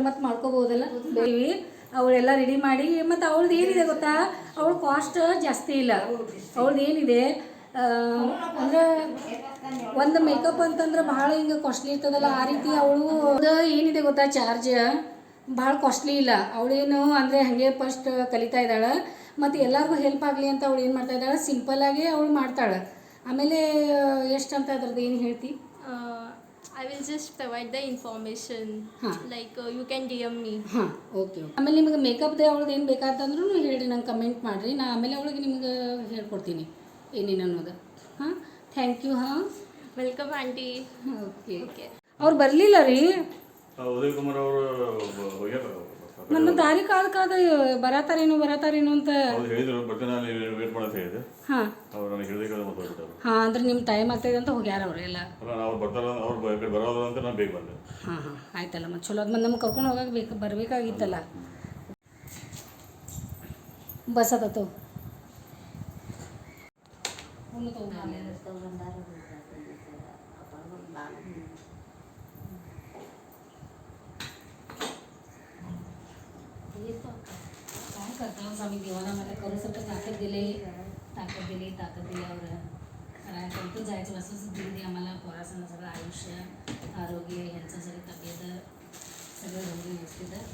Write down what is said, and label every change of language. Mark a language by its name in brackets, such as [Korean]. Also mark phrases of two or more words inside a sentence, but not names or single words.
[Kannada] ಮತ್ತೆ ಮಾಡ್ಕೋಬೋದಲ್ಲ ಬೇವಿ ಅವಳೆಲ್ಲ ರೆಡಿ ಮಾಡಿ ಮತ್ತು ಅವಳದ್ದು ಏನಿದೆ ಗೊತ್ತಾ ಅವಳು ಕಾಸ್ಟ್ ಜಾಸ್ತಿ ಇಲ್ಲ ಅವಳದ್ದು ಏನಿದೆ ಅಂದರೆ ಒಂದು ಮೇಕಪ್ ಅಂತಂದ್ರೆ ಭಾಳ ಹಿಂಗೆ ಕಾಸ್ಟ್ಲಿ ಇರ್ತದಲ್ಲ ಆ ರೀತಿ ಅವಳು ಏನಿದೆ ಗೊತ್ತಾ ಚಾರ್ಜ್ ಭಾಳ ಕಾಸ್ಟ್ಲಿ ಇಲ್ಲ ಅವಳೇನು ಅಂದರೆ ಹಾಗೆ ಫಸ್ಟ್ ಕಲಿತಾ ಇದ್ದಾಳೆ ಮತ್ತು ಎಲ್ಲರಿಗೂ ಹೆಲ್ಪ್ ಆಗಲಿ ಅಂತ ಅವಳು ಏನು ಮಾಡ್ತಾ ಇದ್ದಾಳೆ ಸಿಂಪಲ್ಲಾಗಿ ಅವಳು ಮಾಡ್ತಾಳೆ ಆಮೇಲೆ ಎಷ್ಟು ಅಂತ ಅದ್ರದ್ದು ಏನು ಹೇಳ್ತಿ [English] I will just provide the information like you can DM me [Kannada] ಹಾಂ ಓಕೆ ಆಮೇಲೆ ನಿಮಗೆ ಮೇಕಪ್ದು ಅವಳದ್ದು ಏನು ಬೇಕಾದಂದ್ರೂ ಹೇಳ್ರಿ ನಂಗೆ ಕಮೆಂಟ್ ಮಾಡಿರಿ ನಾ ಆಮೇಲೆ ಅವಳಿಗೆ ನಿಮ್ಗೆ ಹೇಳ್ಕೊಡ್ತೀನಿ ಏನೇನು ಅನ್ನೋದು ಹಾಂ [English] thank you [Kannada] ಹಾಂ [English] welcome aunty [Kannada] ಓಕೆ ಅವ್ರು ಬರಲಿಲ್ಲ ರೀ ಉದಯ್ ಕುಮಾರ್ ಅವರು ನನ್ನ ದಾರಿ ಕಾದ ಬರತಾರೇನು ಅಂತ ಅವ್ರು ಹೇಳಿದ್ರು ಬರ್ತಾನೆ ಅಲ್ಲಿ ವೇಟ್ ಮಾಡಂತ ಹೇಳಿದೆ. ಹಾಂ ಅವ್ರು ನನಗೆ ಹೇಳಿದ್ರೆ ಮತ್ತೆ ಹೋಗ್ಬಿಟ್ಟರು. ಹಾಂ ಅಂದ್ರೆ ನಿಮ್ಮ ಟೈಮ್ ಆಗ್ತಾಯಿದೆ ಅಂತ ಹೋಗ್ಯಾರ ಅವರು ಎಲ್ಲ. ಅಲ್ಲ ಅವ್ರು ಬರ್ತಾರ ಅವ್ರು ಬರೋದು ಅಂತ ನಾನು ಬೇಗ ಬಂದೆ. ಹಾಂ ಆಯ್ತಲ್ಲ ಮತ್ತೆ ಚಲೋ ಅದು ಮತ್ತೆ ನಮ್ಗೆ ಕರ್ಕೊಂಡು ಹೋಗಕ್ಕೆ ಬರಬೇಕಾಗಿತ್ತಲ್ಲ. ಬಸ್ ಆತತ್ತು [Marathi] काय करता स्वामी देवाला मला करूसाठी ताकद दिली और कोणतं जायचं असंच दिली आम्हाला पोरासनं सगळं आयुष्य आरोग्य ह्यांचं सगळं तब्येत सगळं म्हणजे व्यवस्थित